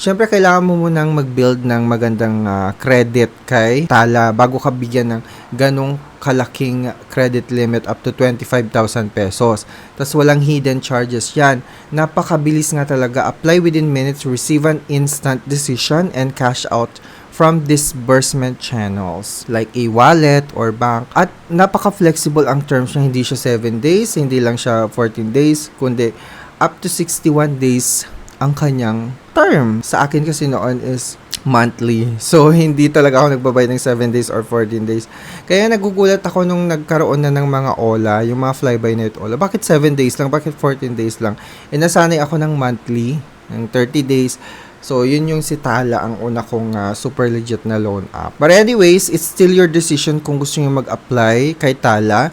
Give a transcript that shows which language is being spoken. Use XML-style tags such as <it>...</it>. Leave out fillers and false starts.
<tl>Siyempre, kailangan mo munang mag-build ng magandang credit kay Tala bago ka bigyan ng ganong kalaking credit limit up to 25,000 pesos. Tapos walang hidden charges yan. Napakabilis nga talaga.</tl> <en>Apply within minutes, receive an instant decision, and cash out from disbursement channels like e-wallet or bank.</en> <tl>At napaka-flexible ang terms niya. Hindi siya 7 days, hindi lang siya 14 days, kundi up to 61 days ang kanyang term. Sa akin kasi noon is monthly. So, hindi talaga ako nagbabayad ng 7 days or 14 days. Kaya nagugulat ako nung nagkaroon na ng mga OLA, yung mga fly-by-night OLA. Bakit 7 days lang? Bakit 14 days lang? E nasanay ako ng monthly, ng 30 days. So, yun yung si Tala, ang una kong super legit na loan app.</tl> <en>But anyways, it's still your decision</en> <tl>kung gusto nyo mag-apply kay Tala.</tl>